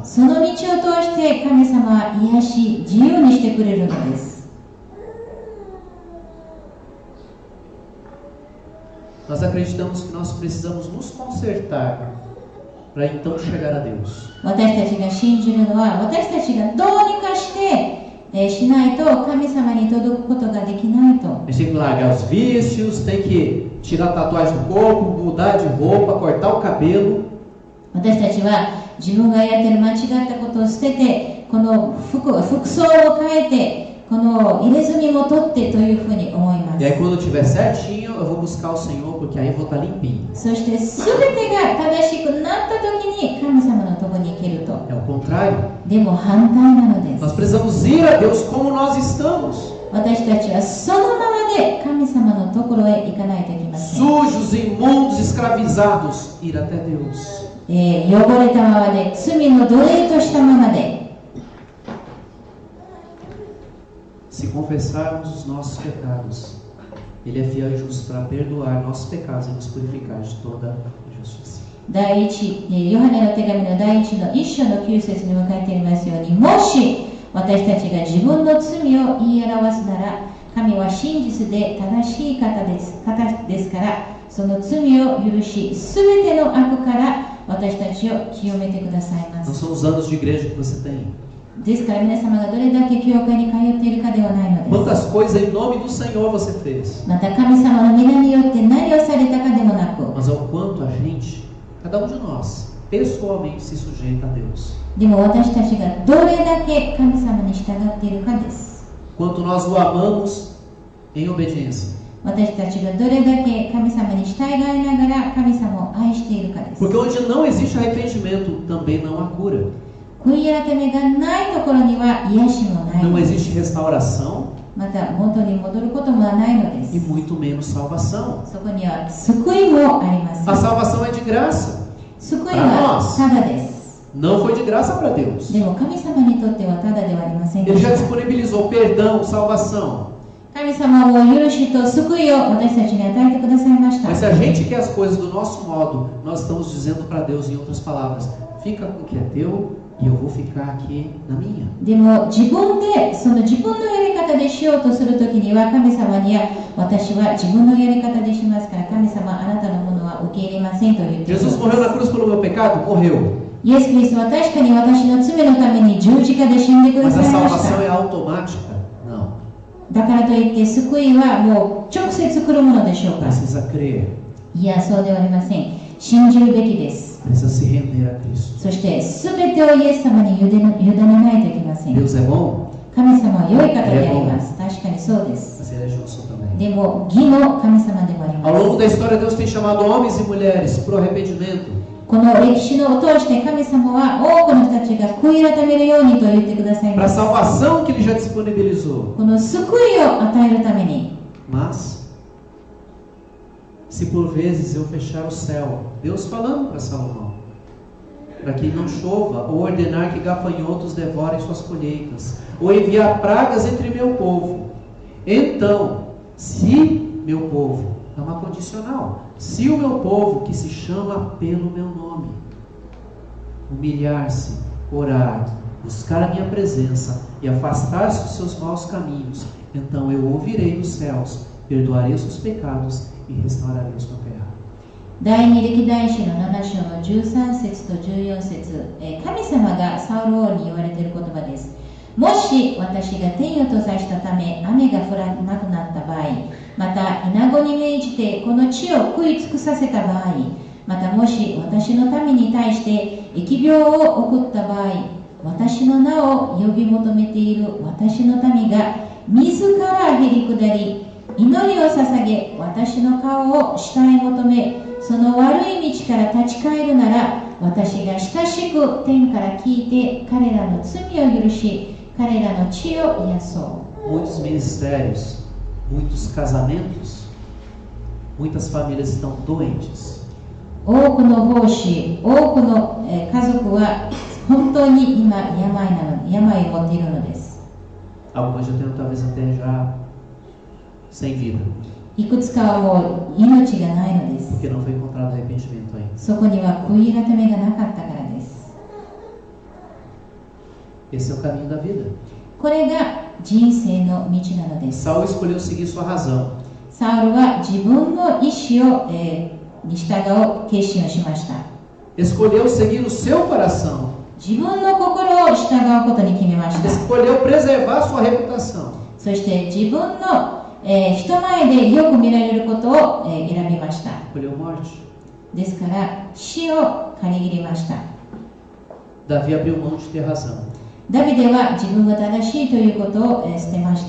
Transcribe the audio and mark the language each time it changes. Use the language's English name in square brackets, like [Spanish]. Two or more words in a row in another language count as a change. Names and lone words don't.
[Japanese] その道を通して神様は癒し、自由にしてくれるのです。 [Portuguese] Nós acreditamos que nós precisamos nos consertar para então chegar a Deus. [Japanese] 私たちが信じるのは、私たちがどうにかして、しないと神様に届くことができないと。 [Portuguese] A gente tem que largar os vícios, tem que tirar a tatuagem do corpo, mudar de roupa, cortar o cabelo. [Japanese] 私たちは自分がやっている間違ったことを捨てて、この服装を変えて、この入れ墨も取ってというふうに思います。 [Portuguese] E aí quando eu estiver certinho, eu vou buscar o Senhor, porque aí eu vou estar limpinho. [Japanese] そして全てが正しくなった時に神様のところに行けると。 [Portuguese] É o contrário. [Japanese] でも反対なのです。 [Portuguese] Nós precisamos ir a Deus como nós estamos. [Japanese] 私たちはそのままで神様のところへ行かないといけません。 [Portuguese] Sujos, imundos, escravizados, ir até Deus. [Japanese] 汚れたままで、罪の奴隷としたままで。 [Portuguese] Se confessarmos os nossos pecados, Ele é fiel e justo para perdoar nossos pecados e nos purificar de toda injustiça. [Japanese] 第一、ヨハネの手紙の第1の1章の9節に書いてありますように、もし私たちが自分の罪を言い表すなら、神は真実で正しい方ですから、その罪を許し、すべての悪から私たちを清めてくださいま [Portuguese] Não [Japanese] す。 [Portuguese] são os anos de igreja que você tem. [Japanese] ですから皆様がどれだけ教会に通っているかではないのです。 [Portuguese] Quantas coisas em nome do Senhor você fez. [Japanese] また神様の皆によって何をされたかでもなく、 [Portuguese] Mas ao quanto a gente, cada de nós, pessoalmente se sujeita a Deus. [Japanese] でも私たちがどれだけ神様に従っているかです。 [Portuguese] Quanto nós o amamos em obediência. [Japanese] 私たちがどれだけ神様に従いながら神様を愛しているかです。 [Portuguese] Porque onde não existe arrependimento, também não há cura. [Japanese] 悔い改めがないところには癒しもない。 [Portuguese] Não existe restauração [Japanese] また元に戻ることもないので [Portuguese] e [Japanese] す。 [Portuguese] muito menos salvação. [Japanese] そこには救いもありま [Portuguese] A [Japanese] す。 [Portuguese] salvação é de graça. [Japanese] 救いはただです。 [Portuguese] Não foi de graça para Deus. [Japanese] でも神様にとってはただではありませんで [Portuguese] Ele [Japanese] し [Portuguese] já [Japanese] た。 [Portuguese] disponibilizou perdão, salvação. [Japanese] 神様は許しと救いを私たちに与えてくださいました。 [Portuguese] Mas se a gente quer as coisas do nosso modo, nós estamos dizendo para Deus, em outras palavras, fica com o que é teu e eu vou ficar aqui na minha. [Japanese] でも自分でその自分のやり方でしようとするときには神様には私は自分のやり方でしますから神様あなたのものは受け入れませんと言っています。 [Portuguese] Jesus morreu na cruz pelo meu pecado? Morreu. [Japanese] イエス・キリストは確かに私の罪のために十字架で死んでくだ [Portuguese] Mas [Japanese] さ [Portuguese] a [Japanese] いまし [Portuguese] salvação [Japanese] た。 [Portuguese] é automática? Não. [Japanese] だからといって救いはもう直接来るものでしょうか。 [Portuguese] Precisa crer. [Japanese] いや、そうではありません。信じるべきです。 [Portuguese] Precisa se render a Cristo. [Japanese] そして全てをイエス様に委ねないといけません。 [Portuguese] Deus é bom, [Japanese] 神様は良い方であります。確かにそうです。 [Portuguese] mas Ele é justo também. [Japanese] でも義の神様でもあり [Portuguese] Ao [Japanese] ます。 [Portuguese] longo da história, Deus tem chamado homens e mulheres para o arrependimento. [Japanese] この歴史を通して神様は多くの人たちが悔い改めるようにと言ってください [Portuguese] Para [Japanese] ま [Portuguese] a [Japanese] す。 [Portuguese] salvação que Ele já disponibilizou. [Japanese] この救いを与えるために。 [Portuguese] Mas, se por vezes eu fechar o céu, Deus falando para Salomão, para que não chova, ou ordenar que gafanhotos devorem suas colheitas, ou enviar pragas entre meu povo, então, se meu povo, é uma condicional, se o meu povo que se chama pelo meu nome, humilhar-se, orar, buscar a minha presença e afastar-se dos seus maus caminhos, então eu ouvirei dos céus, perdoarei os seus pecados e restaurarei o seu terra. [Japanese] 第二歴代史の7章の13節と14節、神様がサウル王に言われている言葉です。もし私が天を閉ざしたため雨が降らなくなった場合、またイナゴに命じてこの地を食い尽くさせた場合、またもし私の民に対して疫病を送った場合、私の名を呼び求めている私の民が自らへり下り、祈りを捧げ、私の顔を下へ求め、その悪い道から立ち返るなら、私が親しく天から聞いて彼らの罪を許し、彼らの血を癒そう。 [Portuguese] Muitos ministérios, muitos casamentos, muitas famílias estão doentes. [Japanese] 多くの奉仕、多くの家族は本当に今病を負っているのです。 [Portuguese] Algumas já têm talvez até já sem vida. [Japanese] いくつかはもう命がないのです。 [Portuguese] Porque não foi encontrado arrependimento ainda. [Japanese] そこには悔い改めがなかったからです。 [Portuguese] Esse é o caminho da vida. [Japanese] これが人生の道なのです。 [Portuguese] Saul escolheu seguir sua razão. [Japanese] サウルは自分の意志を、に従う決心をしました。 [Portuguese] Escolheu seguir o seu coração. [Japanese] 自分の心を従うことに決めました。 [Portuguese] Escolheu preservar sua reputação. [Japanese] そして自分の、人前でよく見られることを、選びました。 [Portuguese] Escolheu morte. [Japanese] ですから死を借り切りました。 [Portuguese] Davi abriu mão de ter razão. [Japanese] ダビデは自分が正しいということを、捨てました。